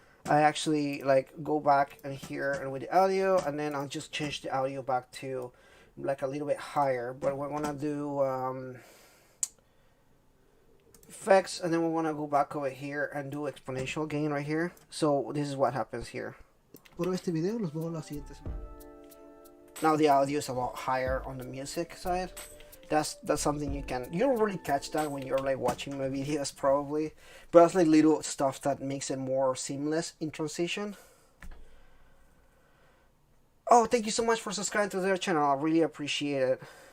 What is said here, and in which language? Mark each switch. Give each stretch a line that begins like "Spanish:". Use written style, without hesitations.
English: I actually like go back and here and with the audio, and then I'll just change the audio back to like a little bit higher. But we want to do effects, and then we want to go back over here and do exponential gain right here. So this is what happens here.
Spanish: Por este video, los veo la siguiente semana.
English: Now the audio is a lot higher on the music side. That's something you don't really catch that when you're like watching my videos probably, but that's like little stuff that makes it more seamless in transition. Oh, thank you so much for subscribing to their channel. I really appreciate it.